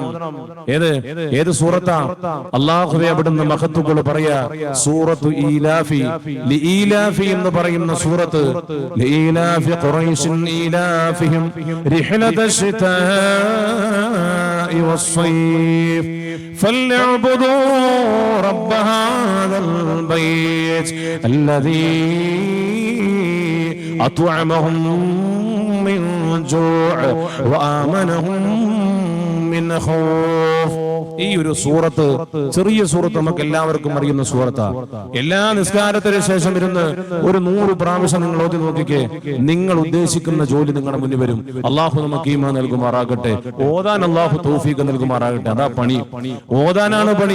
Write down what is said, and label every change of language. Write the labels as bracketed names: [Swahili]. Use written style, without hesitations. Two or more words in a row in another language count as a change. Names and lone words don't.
[Malayalam] ഏത് സൂറത്താ? അല്ലാഹുവേ അവിടുന്ന് മഹത്തുക്കൾ പറയാ, [Arabic] سورة إيلاف, [Malayalam] ലീലാഫി എന്ന് പറയുന്ന സൂറത്ത്. [Arabic] لإيلاف قريش إيلافهم رحلة الشتاء والصيف فليعبدوا رب هذا البيت الذي أطعمهم من جوع وآمنهم من خوف. [Malayalam] ഈ ഒരു സൂറത്ത്, ചെറിയ സൂറത്ത്, നമുക്ക് എല്ലാവർക്കും അറിയുന്ന സൂറത്താ. എല്ലാ നിസ്കാരത്തിന് ശേഷം ഇരുന്ന് ഒരു 100 പ്രാവശ്യം നിങ്ങൾ ഓതി നോക്കിക്കേ, നിങ്ങൾ ഉദ്ദേശിക്കുന്ന ജോലി നിങ്ങളുടെ മുന്നിൽ വരും. അള്ളാഹു നമുക്ക് ഈമാൻ നൽകുമാറാകട്ടെ. ഓതാൻ അള്ളാഹു തൗഫീഖ് നൽകുമാറാകട്ടെ. അതാ പണി, ഓതാനാണ് പണി.